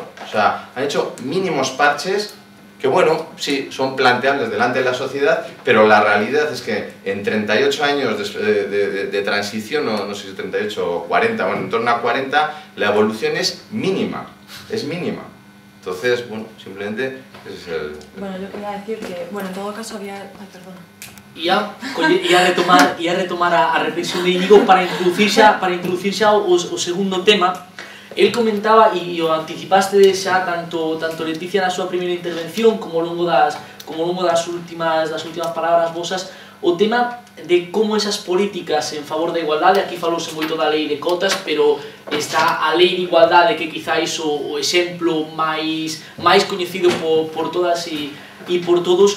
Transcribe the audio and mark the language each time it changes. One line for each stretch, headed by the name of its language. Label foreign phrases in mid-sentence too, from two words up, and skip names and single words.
Spanish: O sea, han hecho mínimos parches que, bueno, sí, son planteables delante de la sociedad, pero la realidad es que en 38 años de transición, no sé si 38 o 40, bueno, en torno a 40, la evolución es mínima, Entonces, bueno, simplemente ese es el... Bueno, yo quería decir que, bueno, en todo caso había... Ay, perdona.
Galician: Ia retomar a reflexión de Íñigo para introducir xa o segundo tema.
Spanish: El comentaba,
Galician: e o anticipaste xa tanto Leticia na súa primeira intervención como ao longo das últimas palabras vosas, o tema de como esas políticas en favor da igualdade, aquí falouse moito da lei de cotas, pero está a lei de igualdade que quizáis o exemplo máis coñecido por todas e por todos.